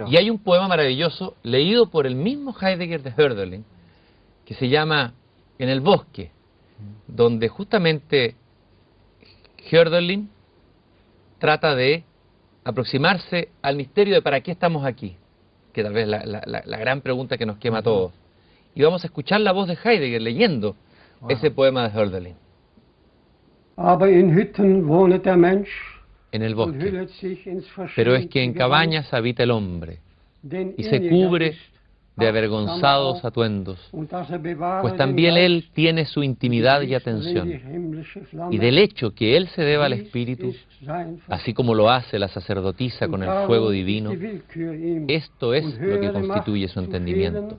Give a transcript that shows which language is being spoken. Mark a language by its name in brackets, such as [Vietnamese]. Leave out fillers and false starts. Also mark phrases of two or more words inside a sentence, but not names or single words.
[Spanish] Y hay un poema maravilloso, leído por el mismo Heidegger de Hölderlin, que se llama En el bosque, donde justamente Hölderlin trata de aproximarse al misterio de para qué estamos aquí, que tal vez la gran pregunta que nos quema a todos. Y vamos a escuchar la voz de Heidegger leyendo ese poema de Hölderlin. [German] Aber in Hütten wohnet der Mensch, [Spanish] En el bosque, pero es que en cabañas habita el hombre, y se cubre de avergonzados atuendos, pues también él tiene su intimidad y atención, y del hecho que él se deba al Espíritu, así como lo hace la sacerdotisa con el fuego divino, esto es lo que constituye su entendimiento.